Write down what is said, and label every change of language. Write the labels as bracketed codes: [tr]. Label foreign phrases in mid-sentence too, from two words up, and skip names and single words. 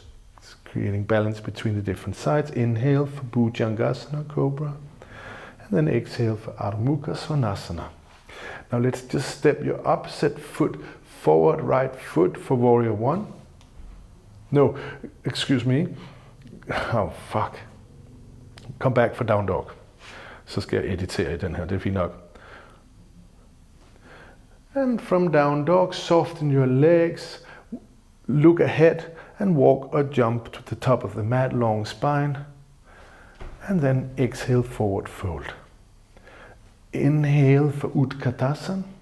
[en] It's creating balance between the different sides. Inhale for Bhujangasana, Cobra, and then exhale for Ardha Mukha Svanasana. Now let's just step your opposite foot forward, right foot for Warrior One. No, excuse me. Oh, fuck. Kom back for Down Dog. [da] Så skal jeg editere i den her, det er fint nok. [en] And from Down Dog, soften your legs, look ahead and walk or jump to the top of the mat, long spine. And then exhale, forward fold. Inhale for Utkatasana.